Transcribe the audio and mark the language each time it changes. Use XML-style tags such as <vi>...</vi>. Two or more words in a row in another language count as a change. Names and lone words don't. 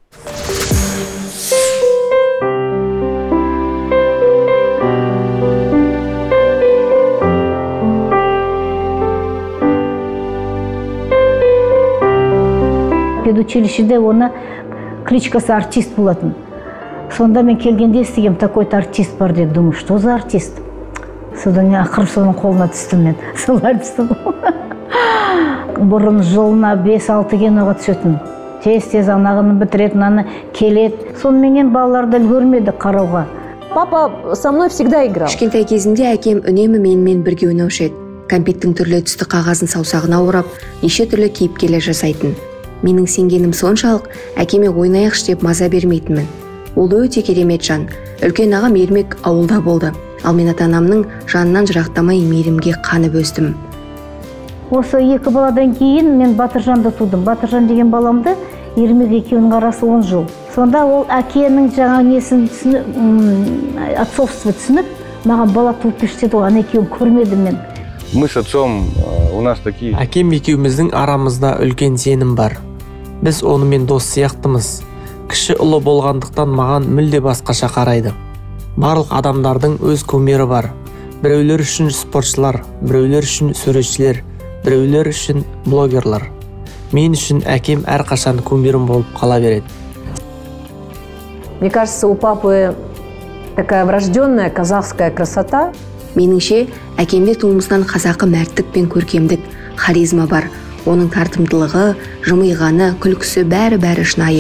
<kk>Педучилищеде оны кличкасы артист болатын. Сонда мен келгенде естігем, такой-то артист бар деді.</kk> <ru>Думаю, что за артист?</ru> <kk>Содан ақыры соның қолына түстім мен. Солар түсті. Бұрын жылына 5-6 киноға түсетін. Тез-тез анағыны бітіретін, аны келеді. Сонымен балаларды үлгермеді қарауға.</kk> <ru>Папа со мной всегда играл.</ru> <kk>Кішкентай кезінде әкем үнемі менімен бірге ойнаушы еді. Кәмпиттің түрлі түсті қағазын саусағына орап, неше түрлі кейіпкерлер жасайтын. Менің сенгенім соншалық, әкеме ойнайықшы деп маза бермейтінмін. Ол өте керемет жан. Үлкен ағам Ермек ауылда болды. Ал мен ата-анамның жанынан жырақтамай мейірімге қанып өстім. Осы 2 баладан кейін мен Батыржанды тудым. Батыржан деген баламды Ермек екеуінің арасы 10 жыл. Сонда ол әкенің жаңа несін түсініп, отцовство түсініп, маған бала туып берші деді, ана екеуін көрмедім мен.</kk> <ru>Мы с отцом у нас такие.</ru> <kk>Әкем екеуміздің арамызда үлкен сенім бар. Біз онымен дос сияқтымыз. Кіші ұлы болғандықтан маған мүлде басқаша қарайды. Барлық адамдардың өз кумирі бар. Біреулер үшін спортшылар, біреулер үшін суретшілер, біреулер үшін блогерлар. Мен үшін әкем әрқашан кумирім болып қала береді.</kk> <ru>Мне кажется, у папы такая врожденная казахская красота.</ru> <kk>Меніңше, әкемде туымыздан қазақы мәрттік пен көркемдік, харизма бар. Оның тартымдылығы, жымиғаны, күлкісі бәрі шынайы.</kk>